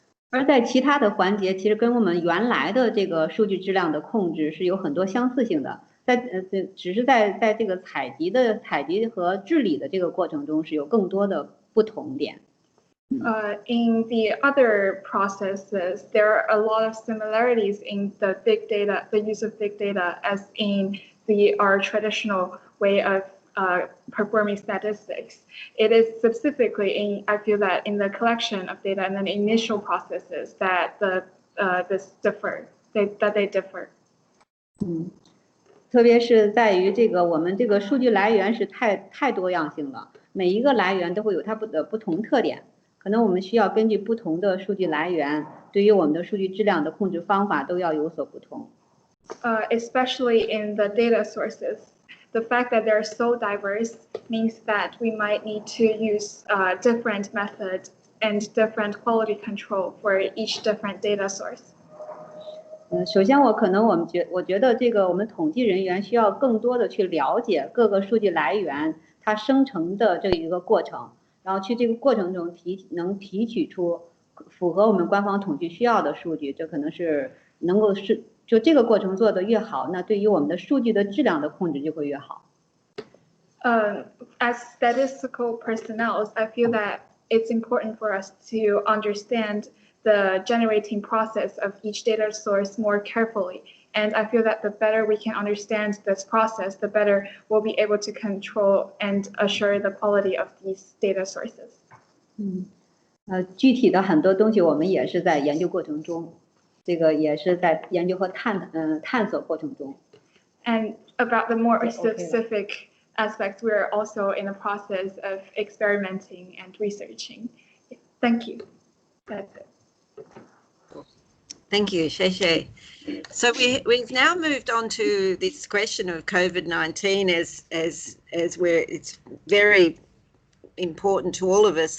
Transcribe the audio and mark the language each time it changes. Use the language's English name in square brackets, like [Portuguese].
[Chinese] 而在其他的环节，其实跟我们原来的这个数据质量的控制是有很多相似性的，只是在这个采集和治理的这个过程中是有更多的不同点。 [English] In the other processes, there are a lot of similarities in the big data, the use of big data, as in our traditional way of performing statistics. It is specifically I feel that in the collection of data and then initial processes that they differ. [Chinese] 特别是在于这个我们这个数据来源是太多样性了，每一个来源都会有它的不同特点，可能我们需要根据不同的数据来源，对于我们的数据质量的控制方法都要有所不同。 [English] especially in the data sources. The fact that they're so diverse means that we might need to use different methods and different quality control for each different data source. [Chinese] 首先我觉得这个我们统计人员需要更多的去了解各个数据来源它生成的这一个过程，然后去这个过程中能提取出符合我们官方统计需要的数据，这可能是能够就这个过程做得越好，那对于我们的数据的质量的控制就会越好。 [English] As statistical personnel, I feel that it's important for us to understand the generating process of each data source more carefully. And I feel that the better we can understand this process, the better we'll be able to control and assure the quality of these data sources. [Chinese] 具体的很多东西我们也是在研究过程中，这个也是在研究和探索过程中。 [English] And about the more specific aspects, we're also in the process of experimenting and researching. Thank you. That's it. Thank you, Sheshe. So we've now moved on to this question of COVID-19 as where it's very important to all of us.